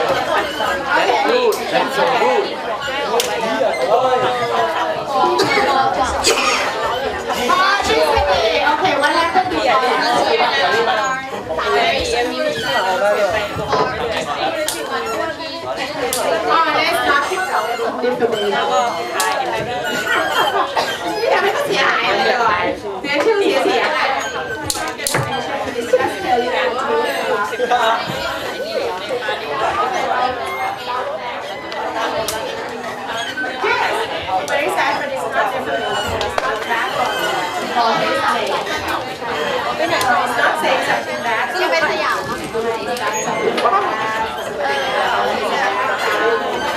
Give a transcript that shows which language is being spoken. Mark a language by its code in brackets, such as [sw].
[en] Okay, what happened before? Let's talk about defamation. [th] นี่ทำให้เขาเสียหายเลยเสียชื่อเสียงอะไร [en] Just tell you that very sad, but it's not defamation. It's not bad for his name. It's not saying something bad.